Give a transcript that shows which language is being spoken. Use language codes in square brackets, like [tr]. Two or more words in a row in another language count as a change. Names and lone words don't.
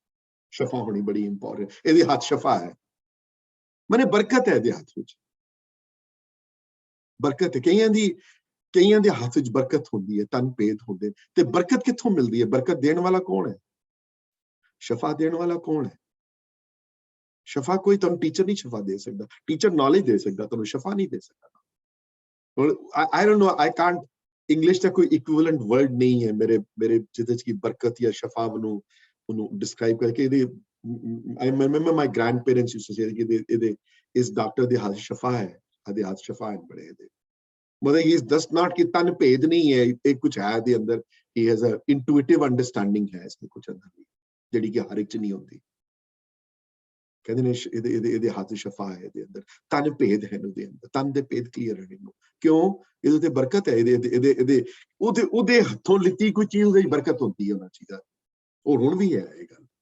[pa] ਸ਼ਫਾ ਹੋਣੀ ਬੜੀ ਇੰਪੋਰਟੈਂਟ, ਇਹਦੇ ਹੱਥ ਸ਼ਫਾ ਹੈ, ਮਨੇ ਬਰਕਤ ਹੈ ਇਹਦੇ ਹੱਥ ਵਿੱਚ, ਬਰਕਤ ਹੈ। ਕਈਆਂ ਦੇ ਹੱਥ ਵਿੱਚ ਬਰਕਤ ਹੁੰਦੀ ਹੈ, ਤਨ ਭੇਦ ਹੁੰਦੇ, ਤੇ ਬਰਕਤ ਕਿੱਥੋਂ ਮਿਲਦੀ ਹੈ? ਬਰਕਤ ਦੇਣ ਵਾਲਾ ਕੌਣ ਹੈ? ਸ਼ਫਾ ਦੇਣ ਵਾਲਾ ਕੌਣ ਹੈ? ਸ਼ਫਾ ਕੋਈ ਤੁਹਾਨੂੰ ਟੀਚਰ ਨਹੀਂ ਸ਼ਫਾ ਦੇ ਸਕਦਾ, [en] teacher knowledge [pa] ਦੇ ਸਕਦਾ, ਤੁਹਾਨੂੰ ਸ਼ਫਾ ਨਹੀਂ ਦੇ ਸਕਦਾ। [en] I don't know, I can't, [pa] ਇੰਗਲਿਸ਼ ਦਾ ਕੋਈ [en] equivalent word [pa] ਨਹੀਂ ਹੈ ਮੇਰੇ ਜਿਹਦੇ ਚ ਕਿ ਬਰਕਤ ਜਾਂ ਸ਼ਫਾ ਉਹਨੂੰ ਡਿਸਕ੍ਰਾਈਬ ਕਰਕੇ। ਇਹਦੇ [en] I remember my grandparents used to say [pa] ਕਿ ਇਹਦੇ ਇਸ ਡਾਕਟਰ ਦੇ ਹੱਥ ਸ਼ਫਾ ਹੈ, ਇਹਦੇ ਹੱਥ ਸ਼ਫਾ ਹੈ ਬੜੇ ਇਹਦੇ, ਮਤਲਬ [en] he does not [pa] ਕਿ ਤਨ ਭੇਦ ਨਹੀਂ ਹੈ, ਇਹ ਕੁਝ ਹੈ ਇਹਦੇ ਅੰਦਰ, [en] he has a intuitive understanding [pa] ਹੈ ਇਸमें ਕੁਝ ਅੰਦਰ ਵੀ, ਜਿਹੜੀ ਕਿ ਹਰ ਇੱਕ ਚ ਨਹੀਂ ਹੁੰਦੀ। ਕਹਿੰਦੇ ਨੇ ਇਹਦੇ ਹੱਥ ਸ਼ਫਾ ਹੈ, ਇਹਦੇ ਅੰਦਰ ਤਨ ਭੇਦ ਹੈ, ਉਹਦੇ ਅੰਦਰ ਤਨ ਦੇ ਭੇਦ ਕਲੀਅਰ ਹੈ ਇਹਨੂੰ। ਕਿਉਂ? ਇਹਦੇ ਤੇ ਬਰਕਤ ਹੈ, ਉਹਦੇ ਹੱਥੋਂ ਲਿੱਤੀ ਕੋਈ ਚੀਜ਼ ਦੀ ਬਰਕਤ ਹੁੰਦੀ ਹੈ ਉਹਨਾਂ ਚੀਜ਼ਾਂ, ਉਹ ਹੁਣ ਵੀ ਹੈ ਇਹ ਗੱਲ।